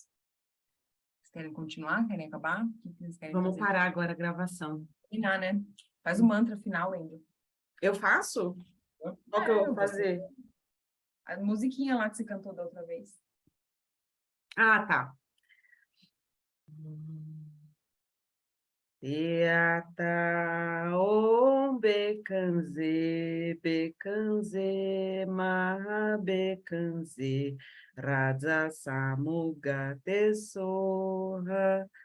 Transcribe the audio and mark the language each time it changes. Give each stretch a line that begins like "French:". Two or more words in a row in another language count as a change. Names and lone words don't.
Portuguese: Vocês querem continuar? Querem acabar? O que vocês querem Vamos fazer? parar agora a gravação. Terminar, né? Faz o mantra final ainda. Eu faço? Qual que eu vou fazer? A musiquinha lá que você cantou da outra vez. Ah, tá.
Sanskrit: Teata om bekanze, bekanze, maha bekanze, raja samuga tesoha.